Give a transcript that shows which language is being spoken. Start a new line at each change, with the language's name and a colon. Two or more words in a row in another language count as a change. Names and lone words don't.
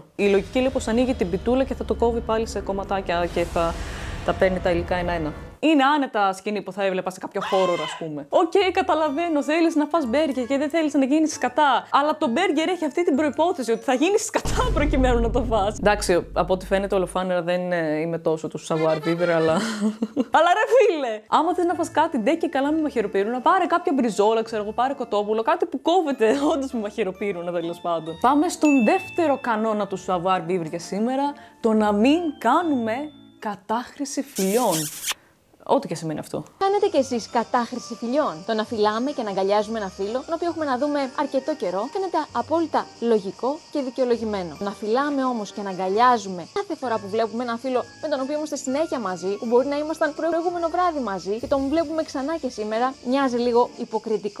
Greek: Η λογική λέει πως ανοίγει την πιτούλα και θα το κόβει πάλι σε κομματάκια και θα τα παίρνει τα υλικά ένα-ένα. Είναι άνετα σκηνή που θα έβλεπα σε κάποιο horror, ας πούμε. Οκ, καταλαβαίνω, θέλεις να φας μπέργκερ και δεν θέλεις να γίνεις σκατά. Αλλά το μπέργκερ έχει αυτή την προϋπόθεση ότι θα γίνεις σκατά προκειμένου να το φας. Εντάξει, από ό,τι φαίνεται ολοφάνερα δεν είμαι τόσο του
French: savoir vivre,
Greek: αλλά. Αλλά ρε φίλε! Άμα θες να φας κάτι ντε και καλά με μαχαιροπύρουνα, πάρε κάποια μπριζόλα, ξέρω εγώ, πάρε κοτόπουλο, κάτι που κόβεται όντως με μαχαιροπύρουνα τέλος πάντων. Πάμε στον δεύτερο κανόνα του
French: savoir vivre
Greek: για σήμερα, το να μην κάνουμε κατάχρηση φιλιών. Ό,τι και σημαίνει αυτό. Κάνετε κι εσείς κατάχρηση φιλιών? Το να φιλάμε και να αγκαλιάζουμε ένα φίλο, τον οποίο έχουμε να δούμε αρκετό καιρό, φαίνεται απόλυτα λογικό και δικαιολογημένο. Να φιλάμε όμως και να αγκαλιάζουμε κάθε φορά που βλέπουμε ένα φίλο με τον οποίο είμαστε συνέχεια μαζί, που μπορεί να ήμασταν προηγούμενο βράδυ μαζί και τον βλέπουμε ξανά και σήμερα, μοιάζει λίγο υποκριτικό.